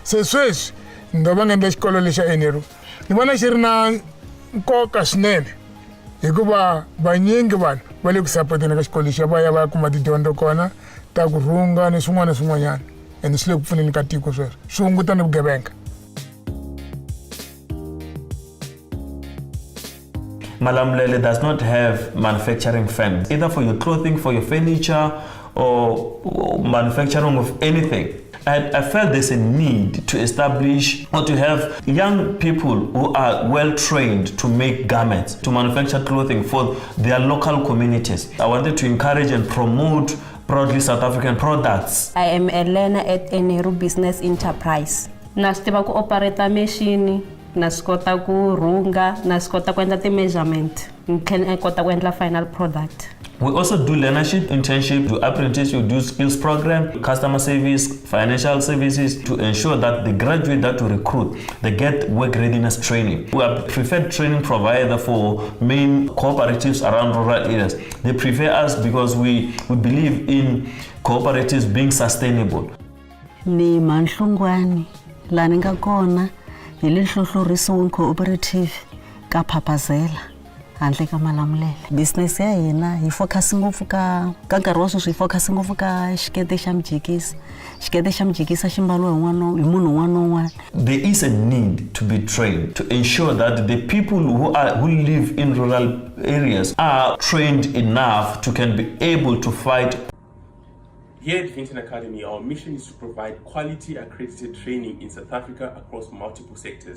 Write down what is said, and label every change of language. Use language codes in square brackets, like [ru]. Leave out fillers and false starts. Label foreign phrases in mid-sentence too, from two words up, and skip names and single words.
[ts] Se sweswi ndo va nga endla xikolo lexi xa ERRP ni vona xi ri na nkoka swinene hikuva vanyingi vanhu va le ku sapoteni ka xikolo lexi va ya va ya kuma tidyondzo kona ta ku rhunga ni swin'wana na swin'wanyana ende swi le ku pfuneni ka tiko sweswo swi hunguta ni vugevenga. [en] Malamlele does not have manufacturing firms, either for your clothing, for your furniture, or manufacturing of anything. I felt there's a need to establish or to have young people who are well trained to make garments, to manufacture clothing for their local communities. I wanted to encourage and promote proudly South African products. I am a learner at ERRP Business Enterprise. [ts] Na swi tiva ku [en] operate machine, [ts] na swi kota ku rhunga, na swi kota ku endla ti-measurement, ni kota ku endla [en] final product. We also do learnership, internship, do apprenticeship, do skills program, customer service, financial services to ensure that the graduate that we recruit, they get work readiness training. We are preferred training provider for main cooperatives around rural areas. They prefer us because we believe in cooperatives being sustainable. [ts] Ni Manhlungwani, la ni nga kona hi le nhlohlorisiweni cooperative ka Phapazela. Handle ka Malamlele. Business ya hina hi focus ngopfu ka nkarhi wa sweswi hi focus ngopfu ka xikete xa mjikisi. Xikete xa mjikisi xi mbaliwa hi munhu un'wana na un'wana. [en] There is a need to be trained to ensure that the people who live in rural areas are trained enough to can be able to fight. Here at Vinton Academy, our mission is to provide quality accredited training in South Africa across multiple sectors.